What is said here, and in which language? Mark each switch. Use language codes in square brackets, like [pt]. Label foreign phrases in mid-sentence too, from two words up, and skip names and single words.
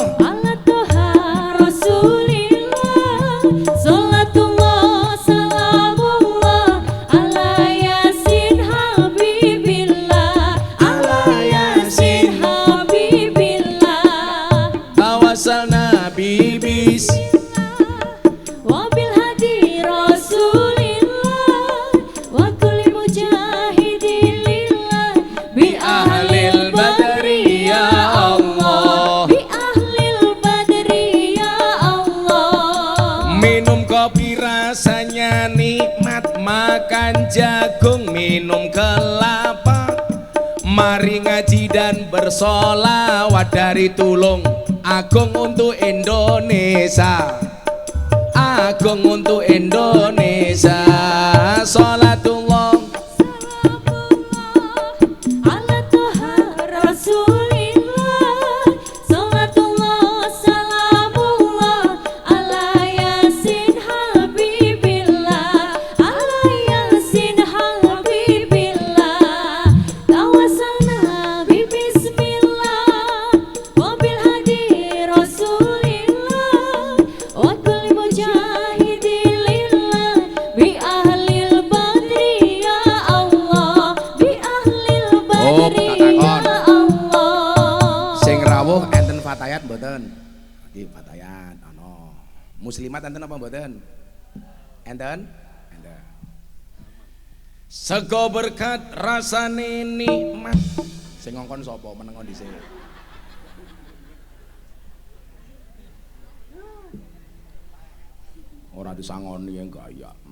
[ar] على طه رسول الله صلاة الله سلام الله على يس حبيب الله على يس حبيب الله. توسلنا ببس وبالهادي رسول الله وكل مجاهد لله بأهل البدر يا الله بأهل البدر يا الله. [id] minum kopi rasanya nikmat makan jagung minum kelapa mari ngaji dan bersolawat dari tulung agung untuk Indonesia agung untuk Indonesia salatullah [ar] على طه رسول الله صلاة الله سلام الله على يس حبيب الله على يس حبيب الله. توسلنا ببسم الله وبالهادي رسول الله وكل مجاهد لله بأهل البدر يا الله بأهل البدر يا الله. [jv] sing rawuh enten fatayat mboten iki fatayat ana muslimat enten apa mboten enten enten sego berkat rasane nikmat sing ngongkon sapa meneng dhisik ora disangoni yang gaya